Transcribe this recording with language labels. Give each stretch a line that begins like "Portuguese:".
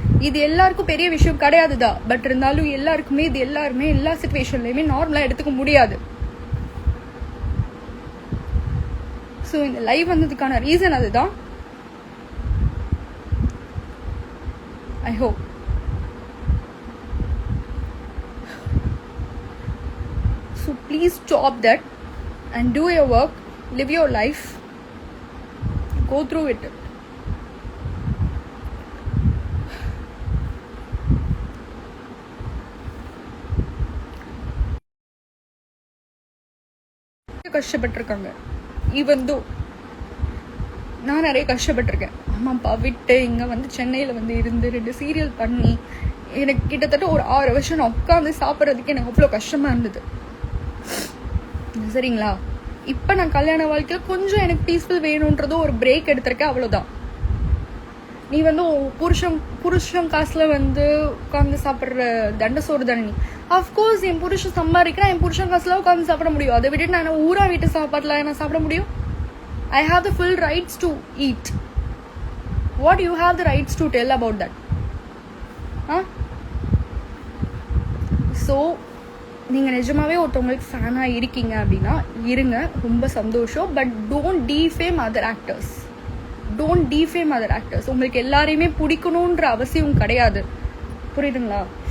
Tamil: இது எல்லாருக்கும் பெரிய விஷயம் கிடையாதுதான். பட் இருந்தாலும் எல்லாருக்குமே இது எல்லாருமே எல்லா சிச்சுவேஷன்லயுமே நார்மலா எடுத்துக்க முடியாது. ஸோ இந்த லைவ் வந்ததுக்கான ரீசன் அதுதான்.
English: I hope so please stop that and do your work, live your life, go through it.
Tamil: கஷ்டப்பட்டிருக்காங்க. Even though நான் நிறைய கஷ்டப்பட்டிருக்கேன். அம்மா அப்பா விட்டு இங்கே வந்து சென்னையில் வந்து இருந்து 2 சீரியல் பண்ணி எனக்கு கிட்டத்தட்ட ஒரு 6 வருஷம் நான் உட்காந்து சாப்பிட்றதுக்கு எனக்கு அவ்வளோ கஷ்டமாக இருந்தது. சரிங்களா? இப்போ நான் கல்யாண வாழ்க்கையில் கொஞ்சம் எனக்கு பீஸ்ஃபுல் வேணுன்றதோ ஒரு பிரேக் எடுத்திருக்கேன், அவ்வளோதான். நீ வந்து புருஷன் காசுல வந்து உட்காந்து சாப்பிட்ற தண்ட சோறு தானே நீ. அஃப்கோர்ஸ் என் புருஷன் சம்பாதிக்கிறேன், என் புருஷன் காசுல உட்காந்து சாப்பிட முடியும். அதை விட்டுட்டு நான் ஊரா வீட்டு சாப்பாடுல நான் சாப்பிட முடியும்?
English: I have the full rights to eat. What you have the rights to tell about that?
Tamil: So நீங்க நிஜமாவே ஒருத்தவங்களுக்கு ஃபேனா இருக்கீங்க அப்படின்னா இருங்க, ரொம்ப சந்தோஷம்.
English: But don't defame other actors. Don't defame other actors.
Tamil: உங்களுக்கு எல்லாரையுமே பிடிக்கணுன்ற அவசியம் கிடையாது, புரியுதுங்களா?